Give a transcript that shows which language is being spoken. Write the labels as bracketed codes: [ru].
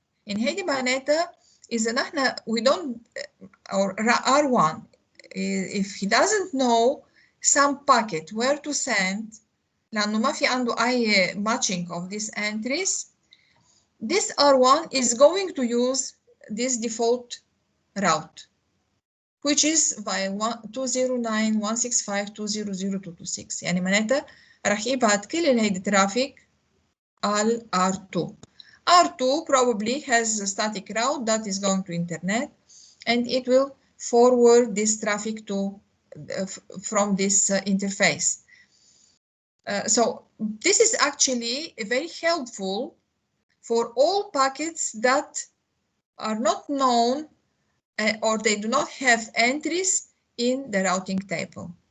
[en] In [ar] هيدي معناتها إذا نحن [en] we don't, or R1, if he doesn't know some packet where to send, [ar] لأنه ما في عنده أي [en] matching of these entries, this R1 is going to use this default route, which is via 209.165.200.226. [ar] يعني معناتها راح يبعت كل هيدي ترافيك على R2. [en] R2 probably has a static route that is going to internet, and it will forward this traffic to from this interface. So this is actually very helpful for all packets that are not known or they do not have entries in the routing table.